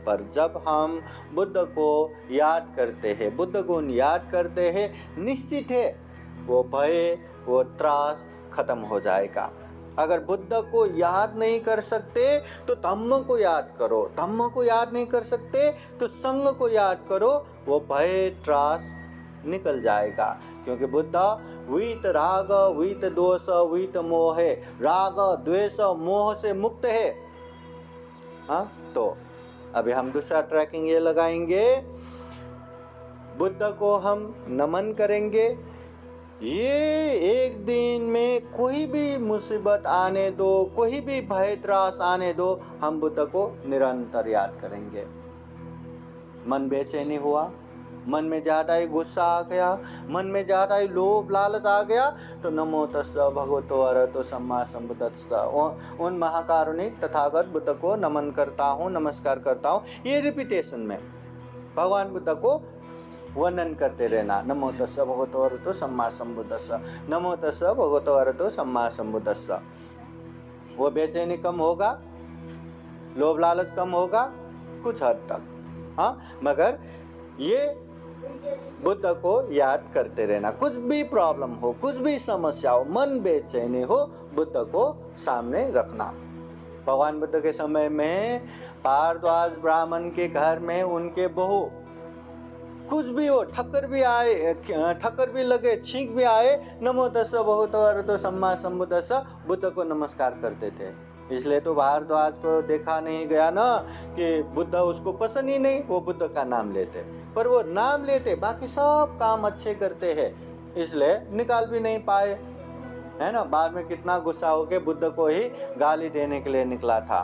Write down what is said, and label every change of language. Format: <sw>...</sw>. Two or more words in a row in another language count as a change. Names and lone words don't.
<hi>पर जब हम बुद्ध को याद करते हैं, बुद्ध गुण याद करते हैं, निश्चित है वो भय, वो त्रास खत्म हो जाएगा। अगर बुद्ध को याद नहीं कर सकते तो धम्म को याद करो, धम्म को याद नहीं कर सकते तो संग को याद करो, वो भय त्रास निकल जाएगा। क्योंकि बुद्ध वीत राग वीत दोष वीत मोह है, राग द्वेष मोह से मुक्त है। हाँ, तो अभी हम दूसरा ट्रैकिंग ये लगाएंगे, बुद्ध को हम नमन करेंगे। ये एक दिन में कोई भी मुसीबत आने दो, कोई भी भय त्रास आने दो, हम बुद्ध को निरंतर याद करेंगे। मन बेचैनी हुआ, मन में ज़्यादा ही गुस्सा आ गया, मन में ज़्यादा ही लोभ लालच आ गया, तो</hi> <pi>नमो तस्स भगवतो अरहतो सम्मा सम्बुद्धस्स,</pi> <hi>उन महाकारुणिक तथागत बुद्ध को नमन करता हूँ, नमस्कार करता हूँ। ये रिपीटेशन में भगवान बुद्ध को वर्णन करते रहना,</hi> <pi>नमो तस्स भगवतो अरहतो सम्मा सम्बुद्धस्स, नमो तस्स भगवतो अरहतो सम्मा सम्बुद्धस्स।</pi> <hi>वो बेचैनी कम होगा, लोभ लालच कम होगा कुछ हद तक, हाँ, मगर ये बुद्ध को याद करते रहना। कुछ भी प्रॉब्लम हो, कुछ भी समस्या हो, मन बेचैनी हो, बुद्ध को सामने रखना। भगवान बुद्ध के समय में भारद्वाज ब्राह्मण के घर में उनके बहू, कुछ भी हो, ठक्कर भी आए, ठक्कर भी लगे, छींक भी आए,</hi> <pi>नमो तस्स भगवतो अरहतो सम्मा सम्बुद्धस्स,</pi> <hi>बुद्ध को नमस्कार करते थे। इसलिए तो भारद्वाज को देखा नहीं गया ना कि बुद्ध उसको पसंद ही नहीं, वो बुद्ध का नाम लेते, पर वो नाम लेते, बाकी सब काम अच्छे करते हैं, इसलिए निकाल भी नहीं पाए, है ना। बाद में कितना गुस्सा होके बुद्ध को ही गाली देने के लिए निकला था।</hi>